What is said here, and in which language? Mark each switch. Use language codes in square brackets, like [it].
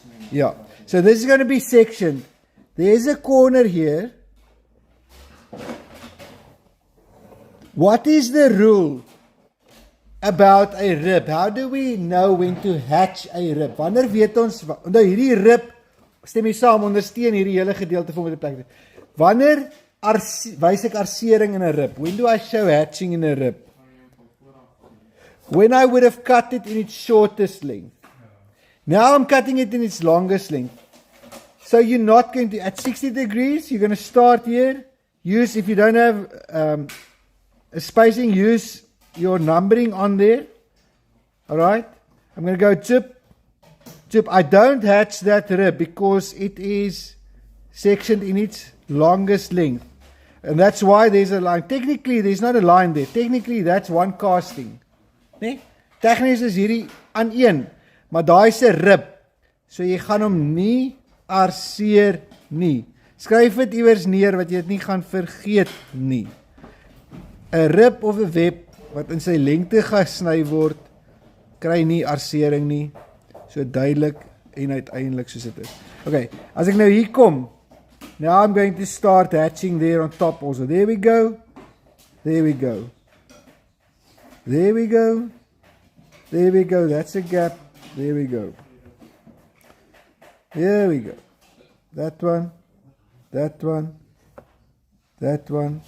[en] Yeah, so this is going to be sectioned. There's a corner here. What is the rule about a rib? How do we know when to hatch a rib? [af] Wanneer weet ons, nou hierdie rib, stem jy saam, ondersteun hierdie hele gedeelte van met die plek. Wanneer wys ek arsering in 'n rib? [en] When do I show hatching in a rib? When I would have cut it in its shortest length. Now I'm cutting it in its longest length. So you're not going to, at 60 degrees, you're going to start here. Use, if you don't have a spacing, use your numbering on there. Alright? I'm going to go chip, chip. I don't hatch that rib because it is sectioned in its longest length. And that's why there's a line. Technically, there's not a line there. Technically, that's one casting. [af] Nee? Tegnies is hierdie aan een. Maar daai is 'n rib. So jy gaan hom nie arseer nie. Skryf dit iewers neer wat jy dit nie gaan vergeet nie. 'n Rib of 'n web wat in sy lengte gesny word, kry nie arsering nie. So duidelik en uiteindelik soos dit is. [en] Okay, [af] as ek nou hier kom, [en] now I'm going to start hatching there on top also. There we go. There we go. There we go. There we go. That's a gap. There we go. Here we go. That one. That one. That one.